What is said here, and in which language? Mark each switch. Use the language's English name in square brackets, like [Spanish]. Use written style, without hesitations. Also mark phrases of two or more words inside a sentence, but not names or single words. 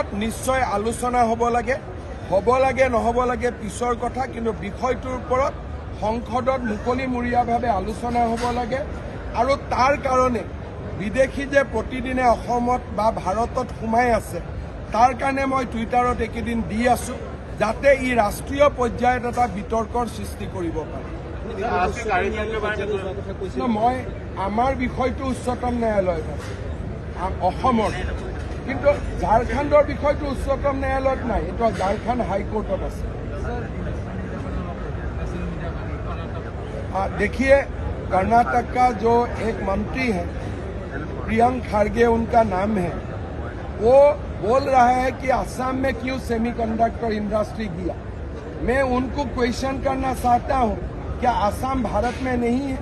[Assamese] নিশ্চয় আলোচনা হ'ব লাগে নহ'ব লাগে পিছৰ কথা কিন্তু বিষয়টোৰ ওপৰত সংসদত মুকলিমূৰীয়াভাৱে আলোচনা হ'ব লাগে আৰু তাৰ কাৰণে বিদেশী যে প্ৰতিদিনে অসমত বা ভাৰতত সোমাই আছে তাৰ কাৰণে মই টুইটাৰত এইকেইদিন দি আছো যাতে ই ৰাষ্ট্ৰীয় পৰ্যায়ত এটা বিতৰ্কৰ সৃষ্টি কৰিব পাৰে মই আমাৰ বিষয়টো উচ্চতম ন্যায়ালয়ত আছে অসমৰ কিন্তু ঝাৰখণ্ডৰ বিষয়টো উচ্চতম न्यायालयत নাই এইটো ঝাৰখণ্ড হাইকোৰ্টত আছে [Hindi] देखिए कर्नाटक का जो एक मंत्री है प्रियंक खार्गे उनका नाम है वो बोल रहा है कि असम में क्यों [English] semiconductor industry [Hindi] गया। मैं उनको क्वेश्चन करना चाहता हूं, क्या असम भारत में नहीं है?